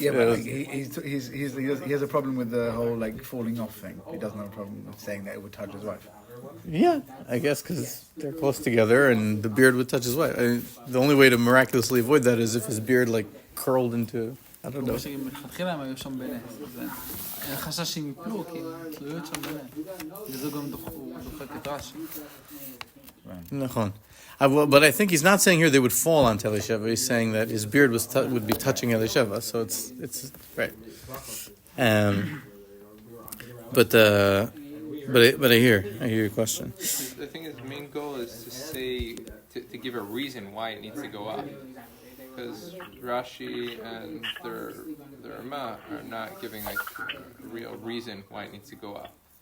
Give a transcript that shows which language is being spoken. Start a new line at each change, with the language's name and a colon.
English: Yeah, but like, he has a problem with the whole like falling off thing. He doesn't have a problem with saying that it would touch his wife. Yeah, I guess because they're close together and the beard would touch his wife. The only way to miraculously avoid that is if his beard like curled into, I don't know.
Hebrew: מלכתחילה הם היו שם בנס. אין חשש שהם יפלו, כי תלויות שם בנס. וזה גם דוחק את רש"י. נכון.
English: But I think he's not saying here they would fall on Elisheva. He's saying that his beard would be touching Elisheva. So it's right. But I hear your question. The thing is, the main goal is to say to give a reason why it needs to go up, because Rashi and the Rama are not giving like a real reason why it needs to go up.